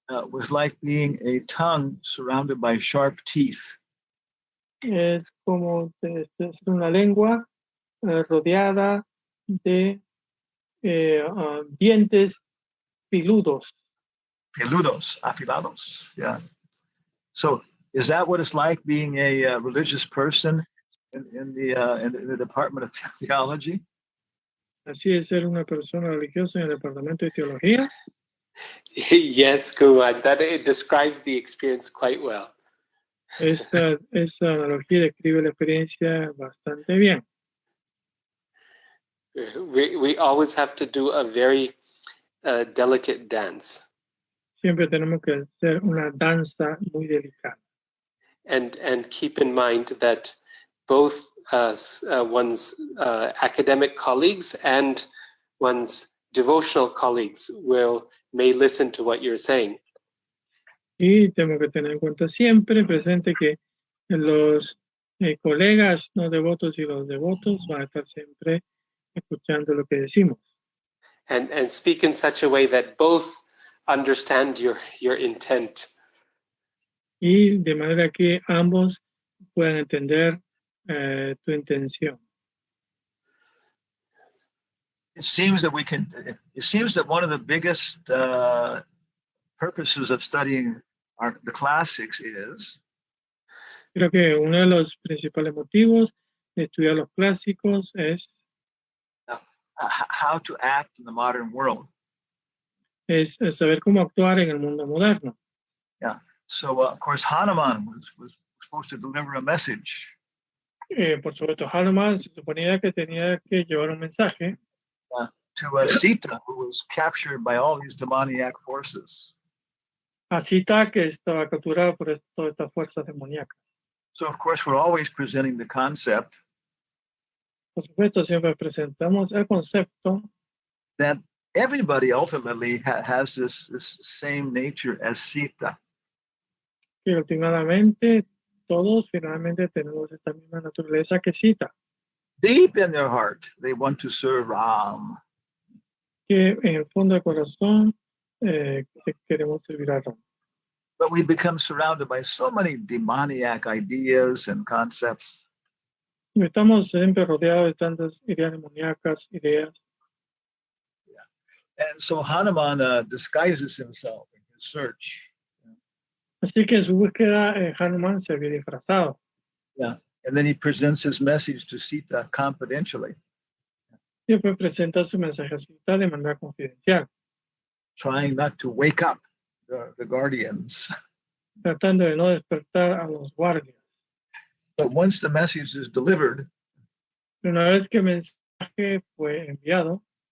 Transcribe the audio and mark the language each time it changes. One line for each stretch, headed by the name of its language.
English: was like being a tongue surrounded by sharp teeth.
Spanish: es como una lengua rodeada de dientes filudos. Peludos, afilados. Yeah.
English: So is that what it's like being a religious person in the Department of Theology?
Spanish: Así es ser una persona religiosa en el departamento de teología.
English: Yes, Kumar, that it describes the experience quite well.
Spanish: Esa analogía describe la experiencia bastante bien.
English: We always have to do a very delicate dance.
Spanish: Siempre tenemos que hacer una danza muy delicada.
English: And keep in mind that both one's academic colleagues and one's devotional colleagues may listen to what you're saying.
Spanish: Y tenemos que tener en cuenta siempre presente que los colegas no devotos y los devotos van a estar siempre escuchando lo que decimos.
English: And speak in such a way that both understand your intent.
Spanish: Y de manera que ambos puedan entender tu intención.
English: It seems that one of the biggest purposes of studying the classics is
Spanish: Creo que uno de los principales motivos de estudiar los clásicos es
English: how to act in the modern world.
Spanish: Es saber cómo actuar en el mundo moderno.
English: Yeah. So, of course, Hanuman was supposed to deliver a message.
Spanish: Por supuesto, Hanuman se suponía que tenía que llevar un mensaje
English: to Sita, who was captured by all these demoniac forces.
Spanish: a Sita, que estaba capturada por todas estas fuerzas demoníacas.
English: So, of course, we're always presenting the concept
Spanish: Por supuesto, siempre presentamos el concepto
English: that everybody ultimately has this same nature as Sita.
Spanish: que últimamente todos finalmente tenemos esta misma naturaleza que Sita,
English: Deep in their heart, they want to serve Ram.
Spanish: que en el fondo del corazón queremos servir a Ram.
English: But we become surrounded by so many demoniac ideas and concepts.
Spanish: Estamos siempre rodeados de tantas ideas demoníacas, ideas.
English: And so Hanuman disguises himself in his search.
Spanish: Así que en su búsqueda, Hanuman se había disfrazado.
English: Yeah. And then he presents his message to Sita confidentially,
Spanish: Y después presenta su mensaje a Sita de manera confidencial,
English: trying not to wake up the guardians.
Spanish: tratando de no despertar a los guardias.
English: But once the message is delivered,
Spanish: Pero una vez que el mensaje fue enviado,